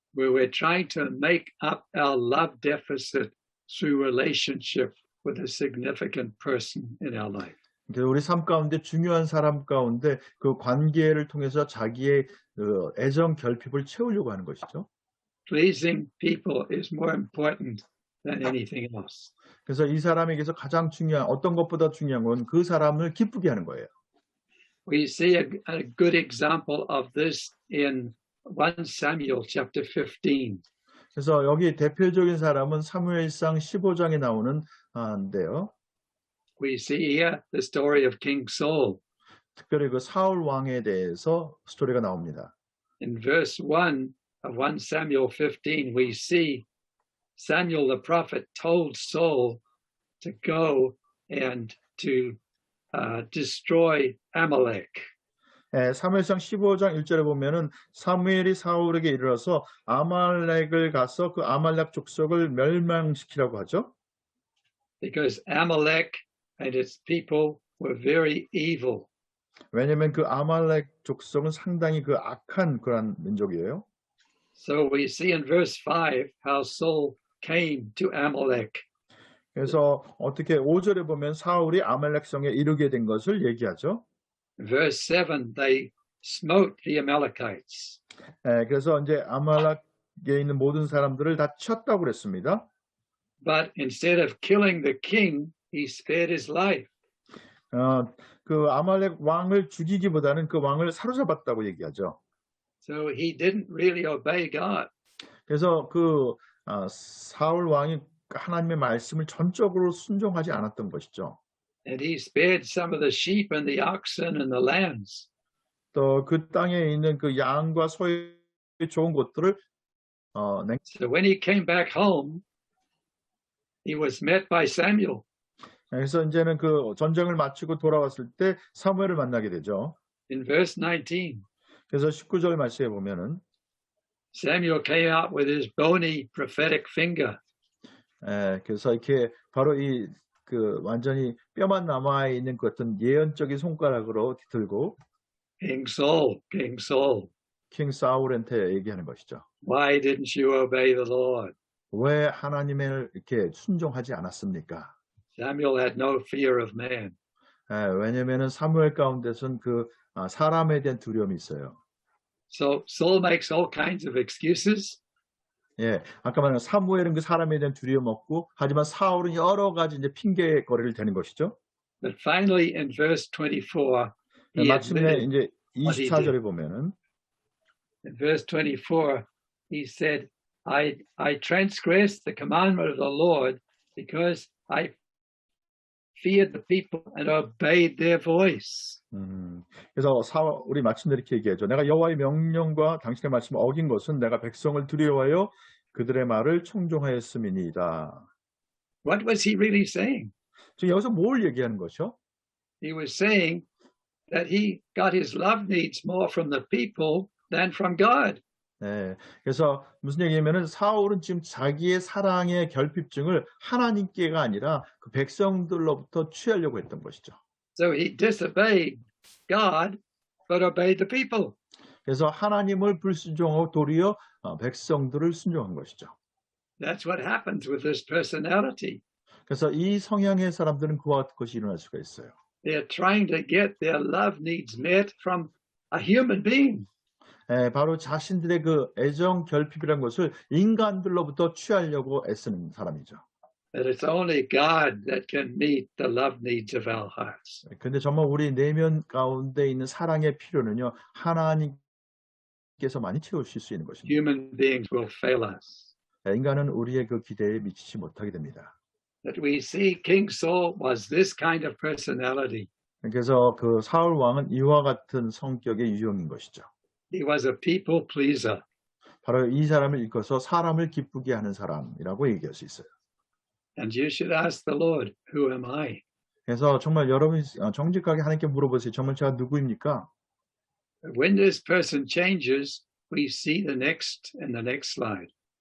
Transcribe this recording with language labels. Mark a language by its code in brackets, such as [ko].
[en] Where we're trying to make up our love deficit through relationship with a significant person in our life. [ko] 우리 삶 가운데 중요한 사람 가운데 그 관계를 통해서 자기의 애정 결핍을 채우려고 하는 것이죠. [en] Pleasing people is more important than anything else. [ko] 그래서 이 사람에게서 가장 중요한 어떤 것보다 중요한 건 그 사람을 기쁘게 하는 거예요. [en] We see a good example of this in 1 Samuel chapter 15. [ko] 그래서 여기 대표적인 사람은 사무엘상 15장에 나오는 인데요. [en] We see here the story of King Saul. [ko] 특별히 그 사울 왕에 대해서 스토리가 나옵니다. [en] In verse 1 of 1 Samuel 15, we see Samuel the prophet told Saul to go and to destroy Amalek. [ko] 사무엘상 15장 1절에 보면은 사무엘이 사울에게 이르러서 아말렉을 가서 그 아말렉 족속을 멸망시키라고 하죠. [en] Because Amalek and its people were very evil. [ko] 왜냐하면 그 아말렉 족속은 상당히 그 악한 그런 민족이에요. [en] So we see in verse 5 how Saul came to Amalek. [ko] 그래서 어떻게 5절에 보면 사울이 아말렉 성에 이르게 된 것을 얘기하죠. [en] Verse 7, they smote the Amalekites. [ko] 그래서 이제 아말렉에 있는 모든 사람들을 다 쳤다고 그랬습니다. [en] But instead of killing the king, he spared his life. [ko] 그 아말렉 왕을 죽이기보다는 그 왕을 사로잡았다고 얘기하죠. [en] So he didn't really obey God. [ko] 그래서 그 사울 왕이 하나님의 말씀을 전적으로 순종하지 않았던 것이죠. [en] And he spared some of the sheep and the oxen and the lambs. [ko] 또 그 땅에 있는 그 양과 소의 좋은 것들을 [en] So when he came back home, he was met by Samuel. [ko] 그래서 이제는 그 전쟁을 마치고 돌아왔을 때 사무엘을 만나게 되죠. [en] In verse 19, [ko] 그래서 19절 말씀에 보면은 [en] Samuel came out with his bony prophetic finger. [ko] 그래서 이렇게 바로 이 그 완전히 뼈만 남아 있는 그 어떤 예언적인 손가락으로 들고 [en] King Saul, [ko] 킹 사울한테 얘기하는 것이죠. [en] why didn't you obey the Lord? [ko] 왜 하나님을 이렇게 순종하지 않았습니까? [en] Samuel had no fear of man. [ko] 왜냐면은 사무엘 가운데서는 그 사람에 대한 두려움이 있어요. [en] So Saul makes all kinds of excuses. [ko] 아까 말한 사무엘은 그 사람에 대한 두려움 없고, 하지만 사울은 여러 가지 이제 핑계거리를 대는 것이죠. [en] But finally, in verse 24, he [ko] 마침내 [en] admitted [ko] 이제 [en] what he [ko] 24절에 보면은 [en] in verse 24, he said, I transgressed the commandment of the Lord because I feared the people and obeyed their voice. [ko] 그래서 우리 마침내 이렇게 얘기하죠. 내가 여호와의 명령과 당신의 말씀을 어긴 것은 내가 백성을 두려워하여 그들의 말을 청종하였음이니이다. [en] What was he really saying? [ko] 지금 여기서 뭘 얘기하는 것이요? [en] He was saying that he got his love needs more from the people than from God. [ko] 그래서 무슨 얘기냐면은 사울은 지금 자기의 사랑의 결핍증을 하나님께가 아니라 그 백성들로부터 취하려고 했던 것이죠. [en] So he disobeyed God, but obeyed the people. [ko] 그래서 하나님을 불순종하고 도리어 백성들을 순종한 것이죠. [en] That's what happens with this personality. [ko] 그래서 이 성향의 사람들은 그와 같은 것이 일어날 수가 있어요. [en] They're trying to get their love needs met from a human being. [ko] 바로 자신들의 그 애정 결핍이라는 것을 인간들로부터 취하려고 애쓰는 사람이죠. [en] That it's only God that can meet the love needs of our hearts. [ko] 근데 정말 우리 내면 가운데 있는 사랑의 필요는요, 하나님께서만이 채우실 수 있는 것입니다. [en] Human beings will fail us. [ko] 인간은 우리의 그 기대에 미치지 못하게 됩니다. [en] That we see King Saul was this kind of personality. [ko] 그래서 그 사울 왕은 이와 같은 성격의 유형인 것이죠. [en] He was a people pleaser. [ko] 바로 이 사람을 일컬어서 사람을 기쁘게 하는 사람이라고 얘기할 수 있어요. [en] And you should ask the Lord, who am I? [ko] 그래서 정말 여러분이 정직하게 하나님께 물어보세요. 정말 제가 누구입니까? [en] When this person changes, we see the next and the next slide.